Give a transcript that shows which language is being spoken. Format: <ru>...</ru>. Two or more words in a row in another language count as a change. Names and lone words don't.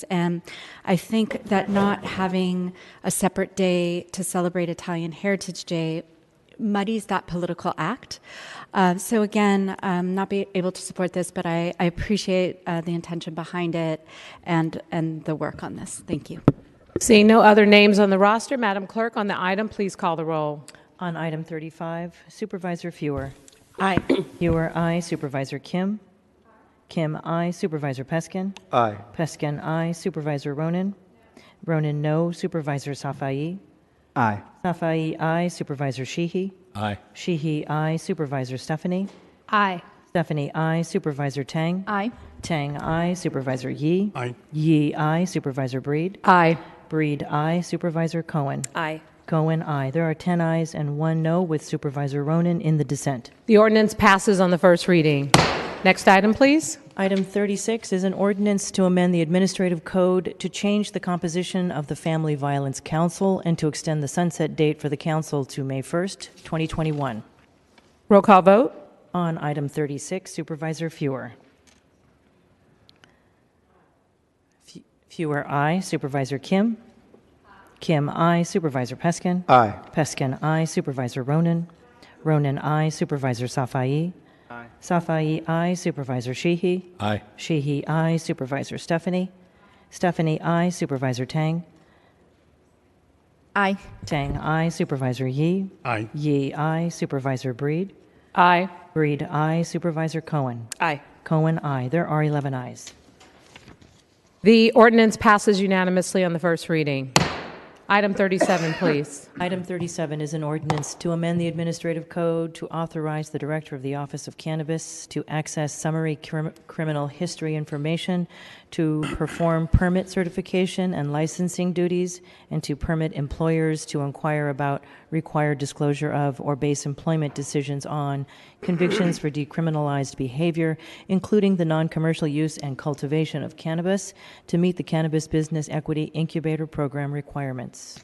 <en>And I think that not having a separate day to celebrate Italian Heritage Day muddies that political act. So again, I'm not be able to support this, but I appreciate the intention behind it and the work on this. Thank you. Seeing no other names on the roster, Madam Clerk, on the item, please call the roll. On item 35, Supervisor Fewer. Aye. Fewer, aye. Supervisor Kim. Kim, aye. Supervisor Peskin. Aye. Peskin, aye. Supervisor Ronan. Ronan, no. Supervisor Safai. Aye. Safai, aye. Supervisor Sheehy. Aye. Sheehy, aye. Supervisor Stephanie. Aye. Stephanie, aye. Supervisor Tang. Aye. Tang, aye. Supervisor Yee. Aye. Yee, aye. Supervisor Breed. Aye. Breed, aye. Supervisor Cohen. Aye. Cohen, aye. There are 10 ayes and 1 no, with Supervisor Ronan in the dissent. The ordinance passes on the first reading. Next item, please. Item 36 is an ordinance to amend the administrative code to change the composition of the Family Violence Council and to extend the sunset date for the council to May 1st, 2021. Roll call vote. On item 36, Supervisor Fewer. Fewer, aye. Supervisor Kim. Kim, aye. Supervisor Peskin. Aye. Peskin, aye. Supervisor Ronan. Ronan, aye. Supervisor Safai. Aye. Safai, aye. Supervisor Sheehy. Aye. Sheehy, aye. Supervisor Stephanie. Stephanie, aye. Supervisor Tang. Aye. Tang, aye. Supervisor Yee. Aye. Yee, aye. Supervisor Breed. Aye. Breed, aye. Supervisor Cohen. Aye. Cohen, aye. There are 11 ayes. The ordinance passes unanimously on the first reading. Item 37, please. Item 37 is an ordinance to amend the administrative code to authorize the Director of the Office of Cannabis to access summary criminal history information, to perform permit certification and licensing duties, and to permit employers to inquire about required disclosure of or base employment decisions on convictions for decriminalized behavior, including the non-commercial use and cultivation of cannabis, to meet the Cannabis Business Equity Incubator Program requirements.</en>